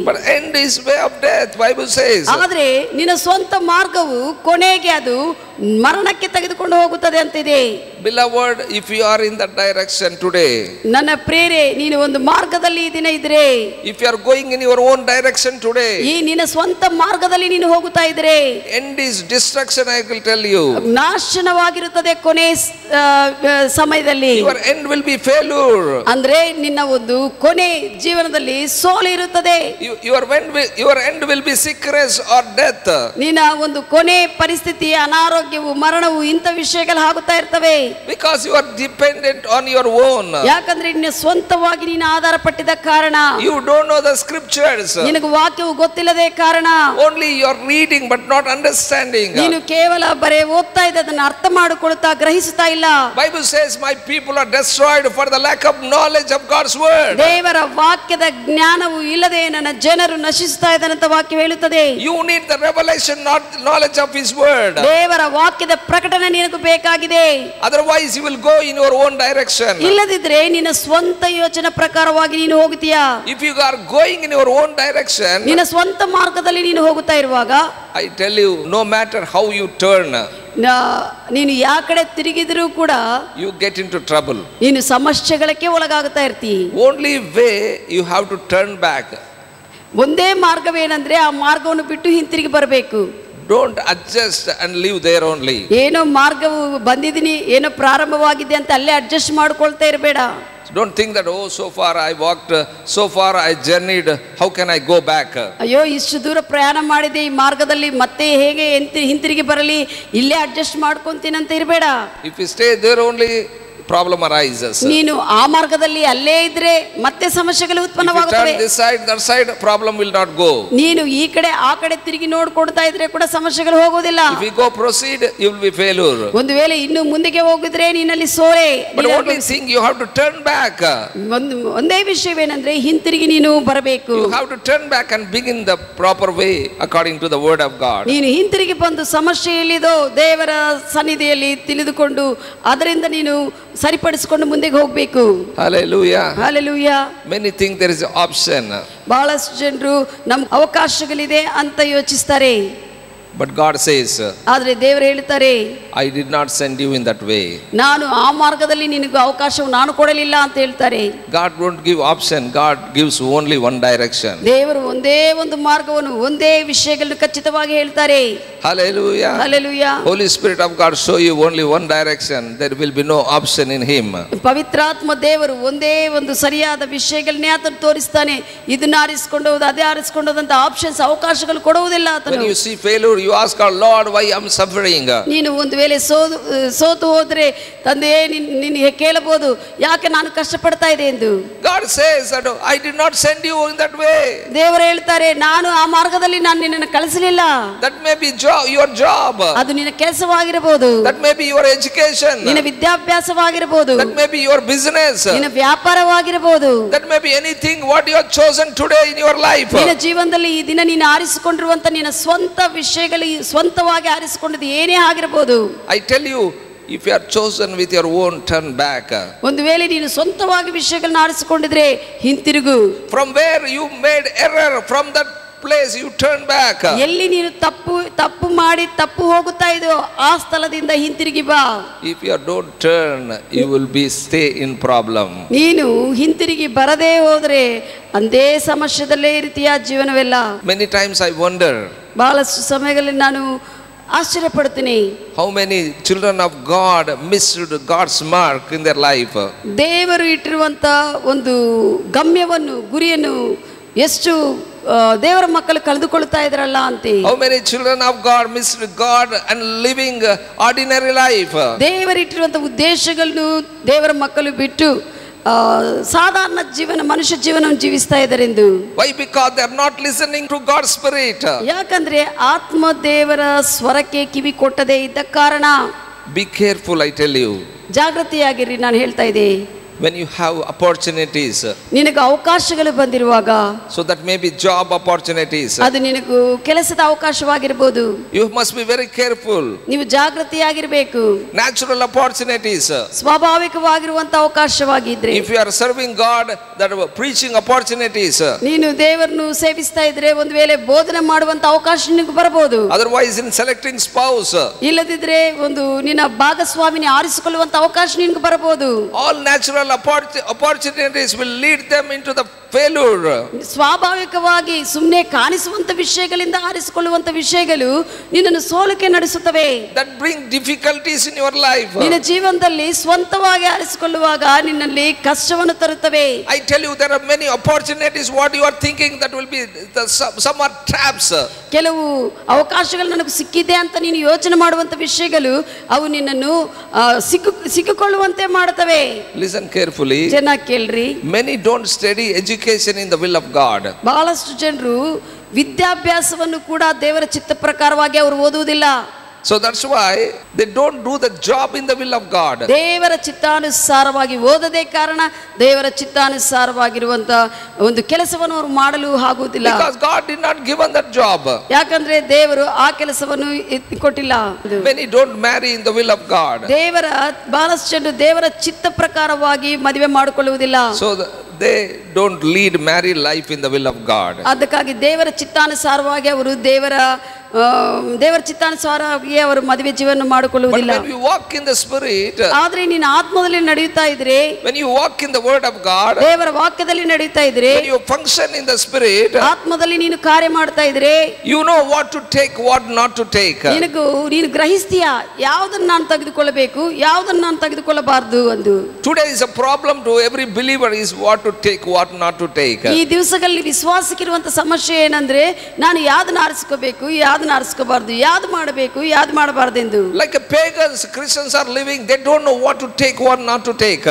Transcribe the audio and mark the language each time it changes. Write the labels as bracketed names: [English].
[English] But end is way of death, Bible says. [Kannada] ಆದರೆ ನಿನ್ನ ಸ್ವಂತ ಮಾರ್ಗವು ಕೊನೆಗೆ ಅದು ಮರಣಕ್ಕೆ ತೆಗೆದುಕೊಂಡು ಹೋಗುತ್ತದೆ ಅಂತಿದೆ. [English] Beloved, if you are in that direction today, [Kannada] ನನ್ನ ಪ್ರೇರೆ, ನೀನು ಒಂದು ಮಾರ್ಗದಲ್ಲಿ ಈ ದಿನ ಇದ್ರೆ, [English] if you are going in your own direction today, [Kannada] ಈ ನಿನ್ನ ಸ್ವಂತ ಮಾರ್ಗದಲ್ಲಿ ನೀನು ಹೋಗುತ್ತಾ ಇದ್ರೆ, [English] end is destruction, I will tell you. [Kannada] ನಾಶನವಾಗಿರುತ್ತದೆ ಕೊನೆ ಸಮಯದಲ್ಲಿ. [English] Your end will be failure. [Kannada] ಅಂದ್ರೆ ನಿನ್ನ ಒಂದು ಕೊನೆ ಜೀವನದಲ್ಲಿ ಸೋಲು ಇರುತ್ತದೆ. [English] Your end will be sickness or death. [Kannada] ನಿನ್ನ ಒಂದು ಕೊನೆ ಪರಿಸ್ಥಿತಿ ಅನಾರೋಗ್ಯವು, ಮರಣವು, ಇಂಥ ವಿಷಯಗಳು ಆಗುತ್ತಾ ಇರ್ತವೆ. [English] Because you are dependent on your own. [Kannada] ಯಾಕಂದ್ರೆ ನಿನ್ನ ಸ್ವಂತವಾಗಿ ನೀನು ಆಧಾರ ಪಟ್ಟಿದ ಕಾರಣ. [English] You don't know the scriptures. [Kannada] ನಿನಗೆ ವಾಕ್ಯವು ಗೊತ್ತಿಲ್ಲದೆ ಕಾರಣ. [English] Only you are reading but not understanding. [Kannada] ನೀನು ಕೇವಲ ಬರೇ ಓದ್ತಾ ಇದ್ದ, ಅದನ್ನು ಅರ್ಥ ಮಾಡಿಕೊಳ್ಳುತ್ತಾ ಗ್ರಹಿಸುತ್ತಾ ಇಲ್ಲ. [English] Bible says my people are destroyed for the lack of knowledge of God's word. [Kannada] ದೇವರ ವಾಕ್ಯದ ಜ್ಞಾನವು ಇಲ್ಲದೆ ನನ್ನ ಜನರು ನಶಿಸುತ್ತಾ ಇದ್ದಾರೆ ಅಂತ ವಾಕ್ಯ ಹೇಳುತ್ತದೆ. [English] You need the revelation, not knowledge of his word. [Kannada] ದೇವರ ವಾಕ್ಯದ ಪ್ರಕಟಣೆ ನಿನಗೆ ಬೇಕಾಗಿದೆ. [English] Otherwise you will go in your own direction. [Kannada] ಇಲ್ಲದಿದ್ರೆ ನಿನ್ನ ಸ್ವಂತ ಯೋಚನೆ ಪ್ರಕಾರವಾಗಿ ನೀನು ಹೋಗುತ್ತೀಯಾ. [English] If you are going in your own direction, [Kannada] ನಿನ್ನ ಸ್ವಂತ ಮಾರ್ಗದಲ್ಲಿ ನೀನು ಹೋಗುತ್ತಾ ಇರುವಾಗ, [English] I tell you, no matter how you turn, [Kannada] ನೀನು ಯಾವ ಕಡೆ ತಿರುಗಿದರೂ ಕೂಡ [English] you get into trouble. [Kannada] ನೀನು ಸಮಸ್ಯೆಗಳಿಗೆ ಒಳಗಾಗುತ್ತಾ ಇರ್ತೀಯ. [English] Only way you have to turn back. [Kannada] ಒಂದೇ ಮಾರ್ಗವೇನೆಂದ್ರೆ ಆ ಮಾರ್ಗವನ್ನು ಬಿಟ್ಟು ಹಿಂತಿರುಗಿ ಬರಬೇಕು. [English] Don't adjust and live there only. [Kannada] ಏನೋ ಮಾರ್ಗವು ಬಂದಿದ್ದೀನಿ, ಏನೋ ಪ್ರಾರಂಭವಾಗಿದೆ ಅಂತ ಅಲ್ಲೇ ಅಡ್ಜಸ್ಟ್ ಮಾಡ್ಕೊಳ್ತಾ ಇರಬೇಡ. [English] Don't think that, oh, so far I walked, so far I journeyed, how can I go back? [Kannada] ಅಯ್ಯೋ ಇಷ್ಟು ದೂರ ಪ್ರಯಾಣ ಮಾಡಿದೆ, ಈ ಮಾರ್ಗದಲ್ಲಿ ಮತ್ತೆ ಹೇಗೆ ಹಿಂತಿರುಗಿ ಬರಲಿ, ಇಲ್ಲೇ ಅಡ್ಜಸ್ಟ್ ಮಾಡ್ಕೊಂತೀನಿ ಅಂತ ಇರಬೇಡ. [English] If you stay there only, problem arises. [Kannada] ನೀನು ಆ ಮಾರ್ಗದಲ್ಲಿ ಅಲ್ಲೇ ಇದ್ರೆ ಮತ್ತೆ ಸಮಸ್ಯೆಗಳು ಉತ್ಪನ್ನವಾಗುತ್ತವೆ. [English] If you turn this side, that side, problem will not go. [Kannada] ನೀನು ಈ ಕಡೆ ಆ ಕಡೆ ತಿರುಗಿ ನೋಡ್ಕೊಳ್ತಾ ಇದ್ರೆ ಕೂಡ ಸಮಸ್ಯೆಗಳು ಹೋಗೋದಿಲ್ಲ. [English] If you go proceed, you will be failure. [Kannada] ಒಂದು ವೇಳೆ ಇನ್ನು ಮುಂದಕ್ಕೆ ಹೋಗಿದ್ರೆ ನೀನಲ್ಲಿ ಸೋರೆ. [English] But only thing you have to turn back. [Kannada] ಒಂದೇ ವಿಷಯವೇನೆಂದ್ರೆ ಹಿಂತಿರುಗಿ ನೀನು ಬರಬೇಕು. [English] You have to turn back and begin the proper way according to the word of God. [Kannada] ನೀನು ಹಿಂತಿರುಗಿ ಬಂದು ಸಮಸ್ಯೆ ಎಲ್ಲಿದೋ ದೇವರ ಸನ್ನಿಧಿಯಲ್ಲಿ ತಿಳಿದುಕೊಂಡು ಅದರಿಂದ ನೀನು ಸರಿಪಡಿಸಿಕೊಂಡು ಮುಂದೆಗೆ ಹೋಗಬೇಕು. [English] Hallelujah. Hallelujah. Many think there is an option. [Kannada] ಬಹಳಷ್ಟು ಜನರು ನಮ್ಗೆ ಅವಕಾಶಗಳಿದೆ ಅಂತ ಯೋಚಿಸ್ತಾರೆ. [English] But God says, [Kannada] ಆದರೆ ದೇವರು ಹೇಳ್ತಾರೆ, [English] I did not send you in that way. [Kannada] ನಾನು ಆ ಮಾರ್ಗದಲ್ಲಿ ನಿನಗೆ ಅವಕಾಶವನ್ನು ನಾನು ಕೊಡಲಿಲ್ಲ ಅಂತ ಹೇಳ್ತಾರೆ. [English] God won't give option. God gives only one direction. [Kannada] ದೇವರು ಒಂದೇ ಒಂದು ಮಾರ್ಗವನ್ನು, ಒಂದೇ ವಿಷಯಗಳನ್ನು ಖಚಿತವಾಗಿ ಹೇಳ್ತಾರೆ. [English] Hallelujah. Hallelujah. Holy Spirit of God show you only one direction. There will be no option in Him. [Kannada] ಪವಿತ್ರಾತ್ಮ ದೇವರು ಒಂದೇ ಒಂದು ಸರಿಯಾದ ವಿಷಯಗಳನ್ನೇ ಆತನು ತೋರಿಸ್ತಾನೆ. ಇದನ್ನ ಆರಿಸಿಕೊಂಡು ಹೋದ, ಅದೇ ಆರಿಸಿಕೊಂಡು ಹೋದಂತ ಆಪ್ಷನ್ಸ್, ಅವಕಾಶಗಳು ಕೊಡುವುದಿಲ್ಲ ಆತನು. [English] When you see failure, you ask our Lord, why I'm suffering? [Kannada] ನೀನು ಒಂದು ವೇಳೆ ಸೋತು ಹೋದ್ರೆ ತಂದೆ ನಿನಗೆ ಕೇಳಬಹುದು, ಯಾಕೆ ನಾನು ಕಷ್ಟಪಡ್ತಾ ಇದೆ ಎಂದು. [English] God says that I did not send you in that way. [Kannada] ದೇವರು ಹೇಳ್ತಾರೆ, ನಾನು ಆ ಮಾರ್ಗದಲ್ಲಿ ನಾನು ನಿನ್ನನ್ನು ಕಳಿಸಲಿಲ್ಲ. [English] That may be your job. [Kannada] ಅದು ನಿನ್ನ ಕೆಲಸವಾಗಿರಬಹುದು. [English] That may be your education. [Kannada] ನಿನ್ನ ವಿದ್ಯಾಭ್ಯಾಸವಾಗಿರಬಹುದು. [English] That may be your business. [Kannada] ನಿನ್ನ ವ್ಯಾಪಾರವಾಗಿರಬಹುದು. [English] That may be anything what you have chosen today in your life. [Kannada] ನಿನ್ನ ಜೀವನದಲ್ಲಿ ಈ ದಿನ ನೀನು ಆರಿಸಿಕೊಂಡಿರುವಂತ ನಿನ್ನ ಸ್ವಂತ ವಿಷಯಗಳು, ಸ್ವಂತವಾಗಿ ಆರಿಸಿಕೊಂಡಿದ್ದು ಏನೇ ಆಗಿರಬಹುದು. [English] I tell you, if you are chosen with your own, turn back. [Kannada] ಒಂದು ವೇಳೆ ನೀನು ಸ್ವಂತವಾಗಿ ವಿಷಯಗಳನ್ನ ಆರಿಸಿಕೊಂಡಿದ್ರೆ ಹಿಂತಿರುಗು. [English] From where you made error, from that place you turn back. [Kannada] ಎಲ್ಲಿ ನೀನು ತಪ್ಪು ಮಾಡಿ ತಪ್ಪು ಹೋಗುತ್ತಾ ಇದೆಯೋ ಆ ಸ್ಥಳದಿಂದ ಹಿಂತಿರುಗಿ ಬಾ. [English] If you don't turn, you will be stay in problem. [Kannada] ನೀನು ಹಿಂತಿರುಗಿ ಬರದೇ ಹೋದ್ರೆ ಅಂದೇ ಸಮಸ್ಯೆದಲ್ಲೇ ಇರ್ತೀಯ ಜೀವನವೆಲ್ಲ. [English] Many times I wonder, [Kannada] ಬಹಳಷ್ಟು ಸಮಯಗಳಲ್ಲಿ ನಾನು ಆಶ್ಚರ್ಯಪಡ್ತೀನಿ, [English] how many children of God missed God's mark in their life. [Kannada] ದೇವರು ಇಟ್ಟಿರುವಂತ ಒಂದು ಗಮ್ಯವನ್ನು, ಗುರಿಯನ್ನು ಎಷ್ಟು ದೇವರ ಮಕ್ಕಳು ಕಳೆದುಕೊಳ್ತಾ ಇದ್ರಲ್ಲ ಅಂತ. [English] How many children of God missed God and living ordinary life. [Kannada] ದೇವರಿಟ್ಟಿರುವಂತ ಉದ್ದೇಶಗಳನ್ನು ದೇವರ ಮಕ್ಕಳು ಬಿಟ್ಟು ಸಾಧಾರಣ ಜೀವನ, ಮನುಷ್ಯ ಜೀವನವನ್ನು ಜೀವಿಸ್ತಾ ಇದ್ದಾರೆಂದು. [English] Why? Because they are not listening to God's spirit. [Kannada] ಯಾಕಂದ್ರೆ ಆತ್ಮ ದೇವರ ಸ್ವರಕ್ಕೆ ಕಿವಿ ಕೊಟ್ಟದೇ ಇದ್ದ ಕಾರಣ. [English] Be careful, I tell you. [Kannada] ಜಾಗೃತಿಯಾಗಿರಿ, ನಾನು ಹೇಳ್ತಾ ಇದ್ದೆ. [English] When you have opportunities, [Kannada] ನಿನಗೆ ಅವಕಾಶಗಳು ಬಂದಿರುವಾಗ, [English] so that may be job opportunities, [Kannada] ಅದು ನಿನಗೂ ಕೆಲಸದ ಅವಕಾಶವಾಗಿರಬಹುದು, [English] you must be very careful. [Kannada] ನೀವು ಜಾಗೃತಿಯಾಗಿರಬೇಕು. [English] Natural opportunities, [Kannada] ಸ್ವಾಭಾವಿಕವಾಗಿರುವಂತ ಅವಕಾಶವಾಗಿದ್ರೆ, [English] if you are serving God, that preaching opportunities, [Kannada] ನೀನು ದೇವರನ್ನು ಸೇವಿಸ್ತಾ ಇದ್ರೆ ಒಂದು ವೇಳೆ ಬೋಧನೆ ಮಾಡುವಂತ ಅವಕಾಶ ನಿನಗೆ ಬರಬಹುದು. [English] otherwise in selecting spouse, [Kannada] ಇಲ್ಲದಿದ್ರೆ ಒಂದು ನಿನ್ನ ಭಾಗಸ್ವಾಮಿನಿ ಆರಿಸಿಕೊಳ್ಳುವಂತ ಅವಕಾಶ ನಿನಗೆ ಬರಬಹುದು. [English] all natural opportunities will lead them into the failure. [Kannada] ಸ್ವಾಭಾವಿಕವಾಗಿ ಸುಮ್ಮನೆ ಕಾಣಿಸುವಂತ ವಿಷಯಗಳಿಂದ ಆರಿಸಿಕೊಳ್ಳುವಂತ ವಿಷಯಗಳು ನಿನ್ನನ್ನು ಸೋಲಕ್ಕೆ ನಡೆಸುತ್ತವೆ. [English] That bring difficulties in your life. [Kannada] ನಿನ್ನ ಜೀವನದಲ್ಲಿ ಸ್ವಂತವಾಗಿ ಆರಿಸಿಕೊಳ್ಳುವಾಗ ನಿನ್ನಲ್ಲಿ ಕಷ್ಟವನ್ನು ತರುತ್ತವೆ. [English] I tell you, there are many opportunities. What you are thinking, that will be some are traps. [Kannada] ಕೆಲವು ಅವಕಾಶಗಳು ನನಗೆ ಸಿಕ್ಕಿದೆ ಅಂತ ನೀನು ಯೋಚನೆ ಮಾಡುವಂತ ವಿಷಯಗಳು ಅವು ನಿನ್ನನ್ನು ಸಿಕ್ಕಿಕೊಳ್ಳುವಂತೆ ಮಾಡುತ್ತವೆ. [English] Listen carefully. [Kannada] ಚೆನ್ನಾಗಿ ಕೇಳ್ರಿ. [English] Many don't study education in the will of God. [Kannada] ಬಹಳಷ್ಟು ಜನರು ವಿದ್ಯಾಭ್ಯಾಸವನ್ನು ಕೂಡ ದೇವರ ಚಿತ್ತ ಪ್ರಕಾರವಾಗಿ ಅವರು ಓದುವುದಿಲ್ಲ. [English] So that's why they don't do the job in the will of God. [Kannada] ದೇವರ ಚಿತ್ತಾನುಸಾರವಾಗಿ ಓದದೇ ಕಾರಣ ದೇವರ ಚಿತ್ತಾನುಸಾರವಾಗಿರುವಂತ ಒಂದು ಕೆಲಸವನ್ನು ಅವರು ಮಾಡಲು ಆಗುವುದಿಲ್ಲ. [English] Because God did not given that job. [Kannada] ಯಾಕಂದ್ರೆ ದೇವರು ಆ ಕೆಲಸವನ್ನು ಕೊಟ್ಟಿಲ್ಲ. [English] Many don't marry in the will of God. [Kannada] ದೇವರ ಬಹಳಷ್ಟು ಜನರು ದೇವರ ಚಿತ್ತ ಪ್ರಕಾರವಾಗಿ ಮದುವೆ ಮಾಡಿಕೊಳ್ಳುವುದಿಲ್ಲ. [English] So they don't lead married life in the will of God. [Kannada] ಅದಕ್ಕಾಗಿ ದೇವರ ಚಿತ್ತಾನುಸಾರವಾಗಿ ಅವರು ದೇವರ ದೇವರ ಚಿತ್ತಾನುಸಾರವಾಗಿ ಅವರು ಮದುವೆ ಜೀವನ [English] But [Kannada] ಮಾಡಿಕೊಳ್ಳುವುದಿಲ್ಲ. [English] when we walk in the Spirit, [Kannada] ಆದ್ರೆ ನೀನು ಆತ್ಮದಲ್ಲಿ ನಡೆಯುತ್ತಾ ಇದ್ರೆ, [English] when you walk in the Word of God, [Kannada] ದೇವರ ವಾಕ್ಯದಲ್ಲಿ ನಡೆಯುತ್ತಾ ಇದ್ರೆ, [English] when you function in the Spirit, [Kannada] ಆತ್ಮದಲ್ಲಿ ನೀನು ಕಾರ್ಯ ಮಾಡ್ತಾ ಇದ್ರೆ, [English] you know what to take, what not to take. [Kannada] ನೀನು ಗ್ರಹಿಸ್ತೀಯ ಯಾವುದನ್ನ ನಾನು ತೆಗೆದುಕೊಳ್ಳಬೇಕು, ಯಾವುದನ್ನ ನಾನು ತೆಗೆದುಕೊಳ್ಳಬಾರದು ಎಂದು. [English] Today is a problem to every believer is what to take, what not to take. [Kannada] ಈ ದಿವಸಗಳಲ್ಲಿ ವಿಶ್ವಾಸಕ್ಕಿರುವಂತ ಸಮಸ್ಯೆ ಏನಂದ್ರೆ, ನಾನು ಯಾವ್ದನ್ನ ಆರಿಸ್ಕೋಬೇಕು, ಯಾವ್ದನ್ನ ಆರಿಸ್ಕೋಬಾರ್ದು, ಯಾವ್ದು ಮಾಡಬೇಕು, ಯಾವ್ದು ಮಾಡಬಾರ್ದೆಂದು. [English] Like pagans, Christians are living, they don't know what to take, what not to take.